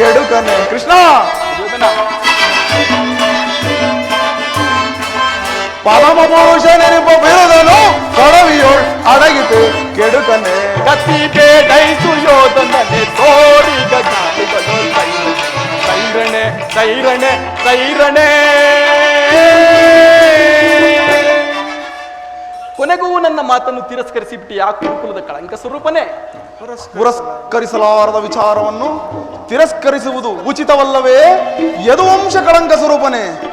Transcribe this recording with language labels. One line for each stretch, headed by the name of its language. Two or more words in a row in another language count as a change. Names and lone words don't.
Kannada: ಕೆಡುಕನೆ ಕೃಷ್ಣ ಪರಮ ಪುರುಷ ನೆನಪ ಬಿರುದನು ಕೊಡವಿಯೋಳ್ ಅಡಗಿತು ಕೆಡುಕನೆ ಗತಿ ಬೇಡೈಸು ಯೋಧನನೆ ತೋರಿಗ ಗಾಳಿಗಳು ಸೈರಣೆ ಸೈರಣೆ ಸೈರಣೆ. ಕೊನೆಗೂ ನನ್ನ ಮಾತನ್ನು ತಿರಸ್ಕರಿಸಿಬಿಟ್ಟು ಆ ಕುರುಕುಲದ ಕಳಂಕ ಸ್ವರೂಪನೇ. ಪುರಸ್ಕರಿಸಲಾರದ ವಿಚಾರವನ್ನು ತಿರಸ್ಕರಿಸುವುದು ಉಚಿತವಲ್ಲವೇ ಯದುವಂಶ ಕಳಂಕ ಸ್ವರೂಪನೇ?